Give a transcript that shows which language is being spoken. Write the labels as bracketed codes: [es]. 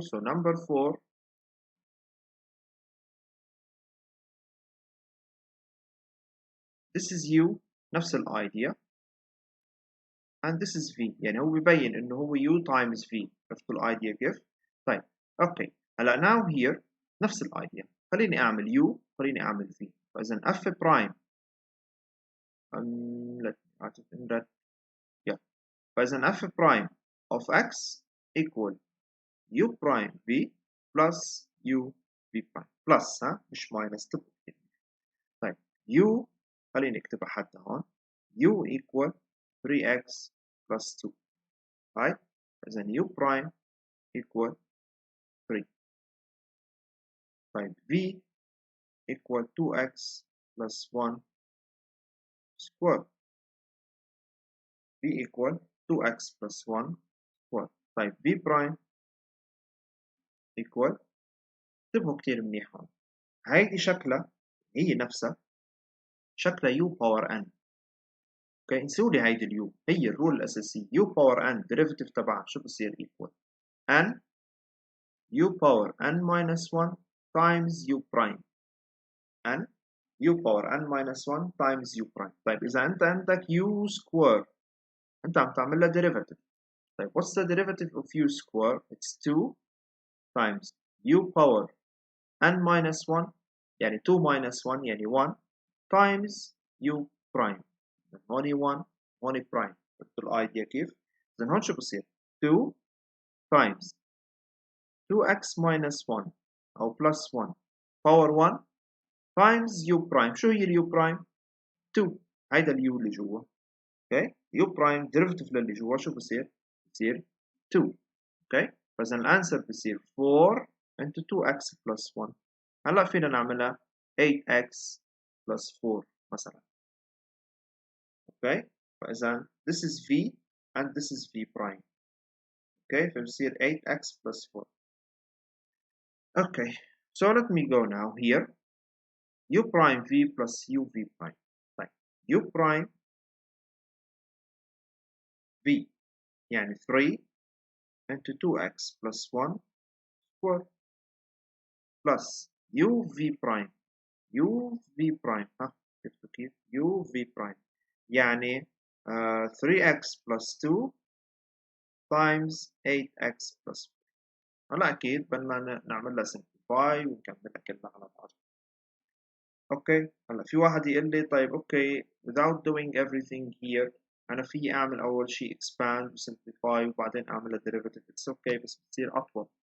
[en] So number 4. This is U. [ar] نفس الidea. [en] and this is V. [ar] يعني هو بيبين إنه هو [en] U times V. [ar] عرفتوا الidea كيف؟ طيب أوكي. هلا [en] now here [ar] نفس الidea. خليني أعمل U. خليني أعمل V. فإذا [en] F prime. Let me write it in that. Yeah. [ar] فإذا [en] F prime of X equal U prime V plus U V prime. [ar] plus ها مش minus تبقى. طيب U خليني أكتبها حتى هون. [en] U equal 3x plus 2. right? [ar] إذا [en] U prime equal 3. [ar] طيب [en] V equal 2x plus 1 square. V equal 2x plus 1 square. [ar] طيب [en] V prime equal [ar] انتبهوا كتير منيح هون. هيدي شكلها هي نفسها شكلها U power n. اوكي نسوا لي هيدي اليو هي الرول الأساسية. [en] U power n derivative تبعها شو بصير equal n U power n minus 1 times U prime n U power n minus 1 times U prime. [ar] طيب إذا أنت عندك U square أنت عم تعمل لها derivative. [en] طيب what's the derivative of U square? It's 2 times U power n minus 1 [ar] يعني 2 minus 1 يعني 1 [en] times U prime. [ar] هوني 1 هوني prime. فهمتوا الأيديا كيف؟ إذا هون شو بصير؟ [en] 2 times 2x minus 1 أو plus 1 power 1 times U prime. [ar] شو هي اليو برايم؟ 2. هيدا اليو اللي جوا. اوكي يو برايم ديريفيتيف للي جوا شو بصير؟ بصير 2. اوكي فاذا الانسر بصير 4 into 2x plus 1. هلا فينا نعملها 8x plus 4 مثلا. اوكي فاذا [en] this is v and this is v prime. [ar] اوكي فبصير [en] 8x plus 4. Okay, so let me go now here. U prime v plus u v prime. [ar] طيب [en] u prime v يعني 3 into 2x plus 1 square plus u v prime u v prime [ar] ها شفتوا كيف [en] u v prime يعني 3x plus 2 times 8x plus 4. [ar] هلا أكيد بدنا نعمل لها simplify ونكملها كلها على بعض. اوكي هلا في واحد يقول لي طيب اوكي [en] without doing everything here [ar] انا في اعمل اول شيء expand و simplify وبعدين اعمل derivative. [en] it's okay [ar] بس بتصير اطول.